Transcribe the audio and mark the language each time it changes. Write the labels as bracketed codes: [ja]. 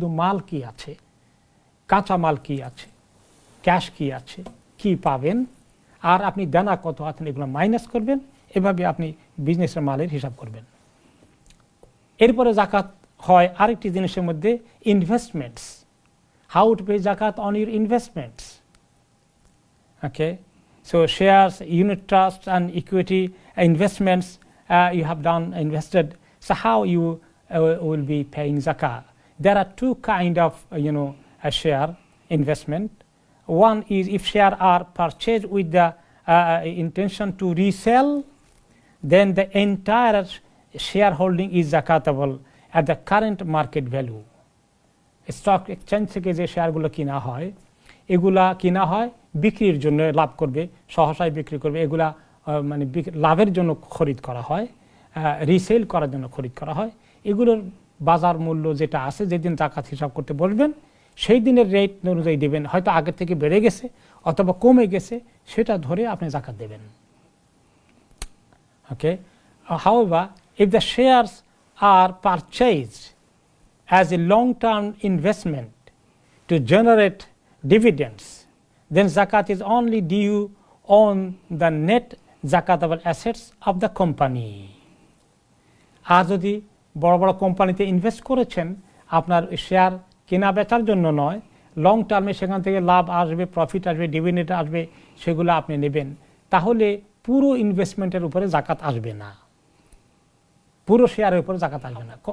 [bn] শুধু মাল কি আছে, কাঁচা মাল কি আছে, ক্যাশ কি আছে, কি পাবেন, আর আপনি দেনা কত আছেন, এগুলো মাইনাস করবেন। এভাবে আপনি বিজনেসের মালের হিসাব করবেন। এরপরে জাকাত হয় আরেকটি জিনিসের মধ্যে, ইনভেস্টমেন্টস। [en] How to pay zakat on your investments. Okay, so shares, unit trusts and equity investments you have done invested, so how you will be paying zakah. There are two kind of a share investment. One is if share are purchased with the intention to resell, then the entire shareholding is zakatable at the current market value. [bn] Stock exchange থেকে যে শেয়ারগুলো কিনা হয়, এগুলা কিনা হয় বিক্রির জন্য, লাভ করবে, সহসায় বিক্রি করবে, এগুলা মানে লাভের জন্য খরিদ করা হয়, রিসেল করার জন্য খরিদ করা হয়। এগুলোর বাজার মূল্য যেটা আছে, যেদিন জাকাত হিসাব করতে বসবেন, সেই দিনের রেট অনুযায়ী দেবেন। হয়তো আগের থেকে বেড়ে গেছে অথবা কমে গেছে, সেটা ধরে আপনি জাকাত দেবেন। [en] Okay, however, if the shares are purchased as a long-term investment to generate dividends, then zakat is only due on the net zakatable assets of the company. [bn] আর যদি বড় বড় কোম্পানিতে ইনভেস্ট করেছেন, আপনার শেয়ার কেনা বেচার জন্য নয়, লং টার্মে সেখান থেকে লাভ আসবে, প্রফিট আসবে, ডিভিডেন্ড আসবে, সেগুলো আপনি নেবেন, তাহলে পুরো ইনভেস্টমেন্টের উপরে জাকাত আসবে না, পুরো শেয়ারের উপরে জাকাত আসবে না।